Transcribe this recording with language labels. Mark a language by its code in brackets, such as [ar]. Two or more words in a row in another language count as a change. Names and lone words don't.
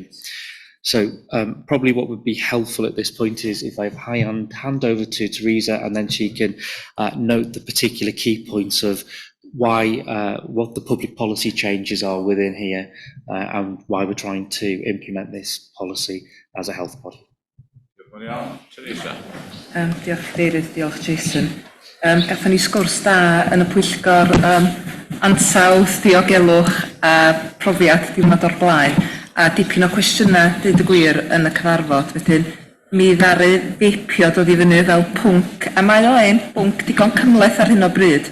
[en] So probably what would be helpful at this point is if I hand over to Teresa, and then she can note the particular key points of what the public policy changes are within here, and why we're trying to implement this policy as a health body. Teresa. [cy] Diolch Cadeirydd, diolch Jason. Gathon ni sgwrs da yn y pwyllgor ansawdd, diogelwch a profiad diwrnod o'r blaen, a dipyn o cwestiynau, dweud y gwir, yn y cyfarfod. Wedyn, mi ddaru feipio dod i fyny fel pwnc, a mae o ein pwnc digon cymleth ar hyn o bryd.